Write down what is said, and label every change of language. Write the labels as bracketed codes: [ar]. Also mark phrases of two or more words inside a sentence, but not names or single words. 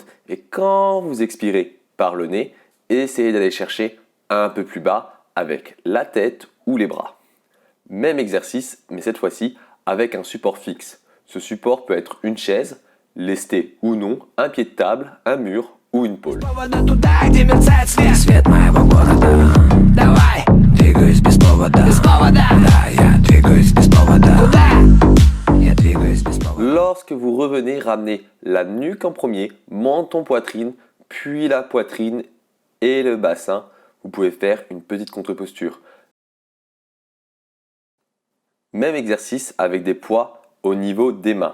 [fr] Et quand vous expirez par le nez, essayez d'aller chercher un peu plus bas avec la tête ou les bras. Même exercice, mais cette fois-ci avec un support fixe. Ce support peut être une chaise, lesté ou non, un pied de table, un mur ou une pôle. [ru] Двигаюсь без повода, да, я двигаюсь без повода. Куда? [fr] lorsque vous revenez, ramenez la nuque en premier, menton, poitrine, puis la poitrine et le bassin. Vous pouvez faire une petite contre-posture. Même exercice avec des poids au niveau des mains.